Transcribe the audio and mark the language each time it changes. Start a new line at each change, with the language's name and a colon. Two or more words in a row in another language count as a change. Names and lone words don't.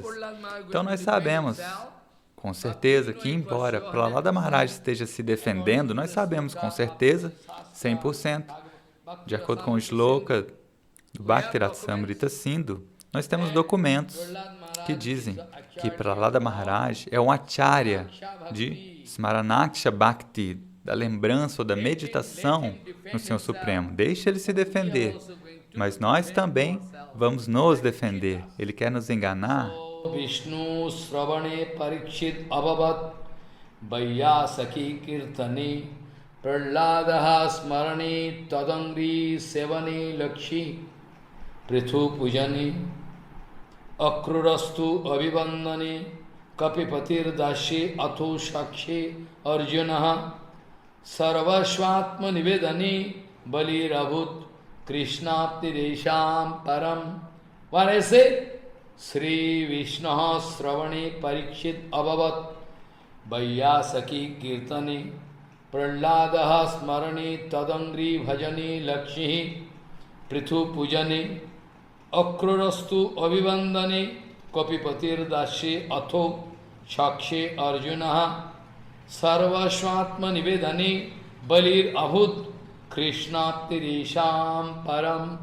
Portuguese: Então nós sabemos, com certeza, que embora Prahlada Maharaj esteja se defendendo, nós sabemos com certeza, 100%, de acordo com o shloka do Bhakti-Rasamrita Sindhu, nós temos documentos que dizem que Prahlada Maharaj é um acharya de
Sanskrit: Smaranaksha Bhakti,
Portuguese: da lembrança ou da meditação no Senhor Supremo. Deixe ele se defender. Mas nós também vamos nos defender. Ele quer nos enganar.
Sanskrit: Vishnu Sravane Parikshit Abhavat Vaiyasaki Kirtani Prahladaha Smarani Tadangri Sevani Lakshi Prithu Pujani Akrurastu Abhivandani Kapipatir Dashi Atho Shakshi Arjunaha Sarvashvatma Nivedani Bali Rabhut Krishnapti Desham Param.
English: What I say?
Sanskrit: Sri Vishnu Sravani Parikshit Abhavat Vaiyasaki Kirtani Prahladaha Smarani Tadangri Bhajani Lakshmi Prithu Pujani Akrurastu Abhivandani Kapipatir Dashi Atho Shakshi Arjunaha Sarvashvatma Nivedani Balir Abhut Krishnapti Risham Param.